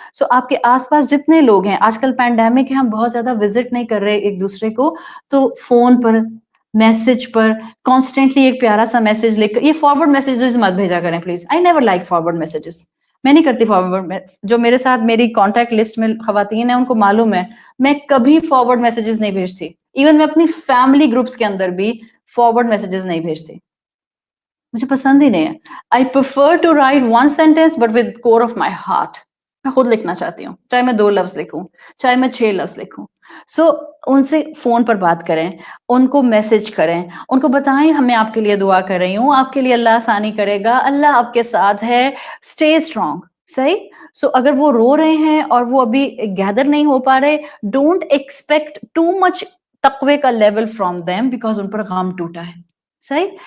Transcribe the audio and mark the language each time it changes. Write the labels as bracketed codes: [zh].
[ur] سو آپ کے آس پاس جتنے لوگ ہیں، آج کل پینڈیمک ہے، ہم بہت زیادہ وزٹ نہیں کر رہے ایک دوسرے کو، تو فون پر، میسج پر کانسٹینٹلی ایک پیارا سا میسج لکھ کر، یہ فارورڈ میسجز مت بھیجا کریں please. [en] I never like forward messages. [ur] میں نہیں کرتی فارورڈ. جو میرے ساتھ میری کانٹیکٹ لسٹ میں خواتین ہیں ان کو معلوم ہے میں کبھی فارورڈ میسجز نہیں بھیجتی. ایون میں اپنی فیملی گروپس کے اندر بھی فارورڈ میسجز نہیں بھیجتی، مجھے پسند ہی نہیں ہے. [en] I prefer to write one sentence but with core of my heart. [ur] میں خود لکھنا چاہتی ہوں، چاہے میں 2 لفظ لکھوں، چاہے میں 6 لفظ لکھوں. سو ان سے فون پر بات کریں، ان کو میسج کریں، ان کو بتائیں ہمیں آپ کے لیے دعا کر رہی ہوں، آپ کے لیے اللہ آسانی کرے گا، اللہ آپ کے ساتھ ہے، [en] Stay strong. [ur] صحیح. سو اگر وہ رو رہے ہیں اور وہ ابھی گیدر نہیں ہو پا رہے، [en] don't expect too much [ur] تقوی کا لیول [en] from them, because [ur] ان پر غم ٹوٹا ہے. صحیح.